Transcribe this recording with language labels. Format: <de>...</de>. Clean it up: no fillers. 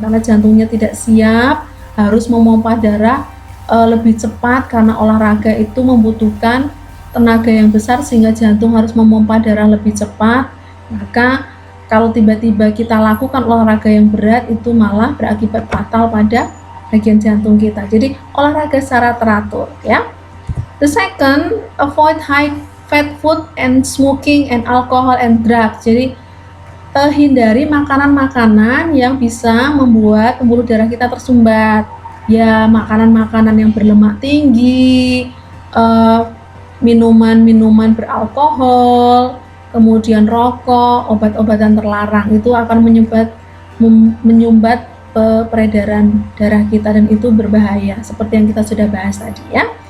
<id>Karena jantungnya tidak siap, harus memompa darah lebih cepat, karena olahraga itu membutuhkan tenaga yang besar sehingga jantung harus memompa darah lebih cepat. Maka kalau tiba-tiba kita lakukan olahraga yang berat, itu malah berakibat fatal pada bagian jantung kita. Jadi olahraga secara teratur ya.</id> <en>The second, avoid high fat food and smoking and alcohol and drugs.</en> <id>Jadi hindari makanan-makanan yang bisa membuat pembuluh darah kita tersumbat. Ya, makanan-makanan yang berlemak tinggi, minuman-minuman beralkohol, kemudian rokok, obat-obatan terlarang, itu akan menyumbat peredaran darah kita, dan itu berbahaya seperti yang kita sudah bahas tadi ya.</id>